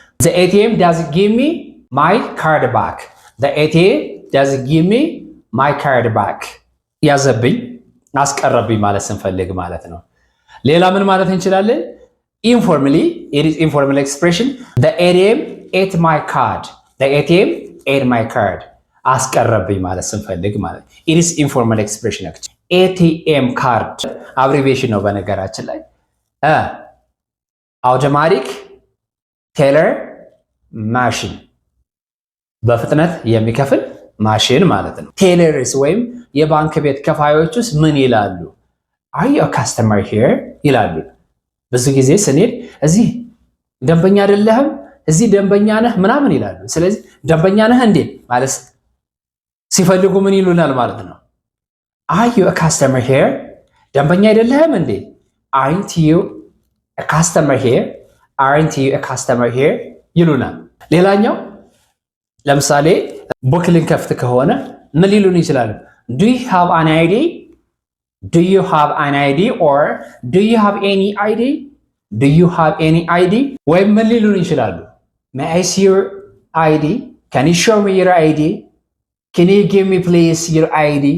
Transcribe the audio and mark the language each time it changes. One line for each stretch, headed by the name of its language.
English: The ATM doesn't give me my card back. The ATM doesn't give me my card back.
Amharic: ያዘብኝ አስቀረብኝ ማለት ስንፈልግ ማለት ነው። ሌላ ምን ማለት እንችላለን?
English: Informally, it is informal expression. The ATM ate my card. The ATM ate my card.
Amharic: አስቀረብኝ ማለት ስንፈልግ ማለት
English: it is informal expression.
Amharic: ATM card abbreviation ነው በነገራችን ላይ
English: automatic teller machine
Amharic: በፍጥነት የሚከፍል ማሽን ማለት ነው። ቴለርስ ወይም የባንክ ቤት ከፋዮችስ ምን ይላሉ?
English: Are you a customer here
Amharic: ይላሉ። ብዙ ጊዜ ስንሄድ እዚህ ደንበኛ አይደለህም፣ እዚህ ደንበኛ ነህ ምናምን ይላሉ። ስለዚህ ደንበኛ ነህ እንዴ ማለት ሲፈልጉ ምን ይሉናል ማለት ነው?
English: Are you a customer here?
Amharic: ደንበኛ አይደለህም እንዴ?
English: Aren't you a customer here? Aren't you a customer here
Amharic: ይሉናል። ሌላኛው ለምሳሌ ቡክ ልንከፍት ከሆነ ምን ሊሉን ይችላሉ?
English: Do you have an ID? Do you have an ID or do you have any ID? Do you have any ID?
Amharic: ወይም ምን ሊሉን ይችላሉ?
English: May I see your ID? Can you show me your ID? Can you give me please your ID?